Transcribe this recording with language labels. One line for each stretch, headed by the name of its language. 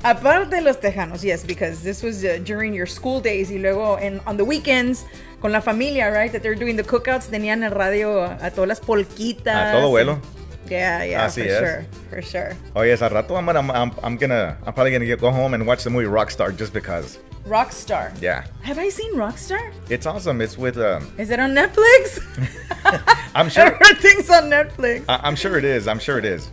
English: Aparte de los Tejanos, yes, because this was during your school days y luego on the weekends con la familia, right?
Spanish: That they're doing the cookouts, tenían el radio a todas las polquitas. A todo vuelo.
English: Yeah,
Spanish: Así
English: for
Spanish: es.
English: sure, for sure. Oye, ese rato I'm probably gonna go home and watch the movie Rockstar just because. Rockstar. Yeah, Have I seen Rockstar? it's awesome. It's with Is it on Netflix? I'm sure. Everything's on Netflix. I'm sure it is. I'm sure it is.